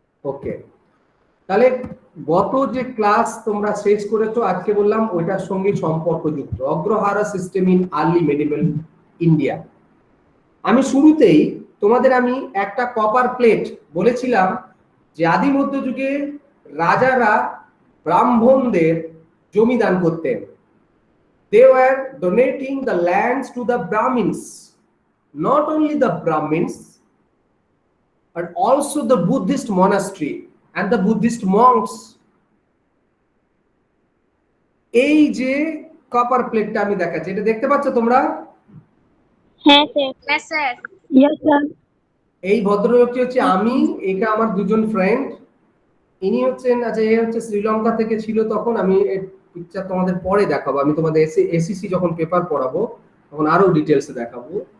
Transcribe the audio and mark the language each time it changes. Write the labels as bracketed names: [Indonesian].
[Bangla] ওকে, তাহলে গত যে ক্লাস তোমরা শেষ করেছো আজকে বললাম ওইটার সঙ্গে সম্পর্কযুক্ত Agrahara system in early medieval India. আমি শুরুতেই তোমাদের আমি একটা কপার প্লেট বলেছিলাম যে আদি মধ্যযুগে রাজারা ব্রাহ্মণদের জমি দান করতেন। [English] They were donating the lands to the Brahmins, not only the Brahmins but also the Buddhist monastery and the Buddhist monks. [Bangla] এই যে কপার প্লেটটা আমি দেখাচ্ছি, এটা দেখতে পাচ্ছ তোমরা? হ্যাঁ স্যার। হ্যাঁ স্যার। Yes sir. এই ভদ্রলোকটি হচ্ছে আমি, এটা আমার দুজন ফ্রেন্ড। ইনি হচ্ছেন, আচ্ছা এ হচ্ছে শ্রীলঙ্কা থেকে ছিল তখন। আমি এর পিকচার তোমাদের পরে দেখাবো, আমি তোমাদের এসিসি যখন পেপার পড়াবো তখন আরো ডিটেলসে দেখাবো।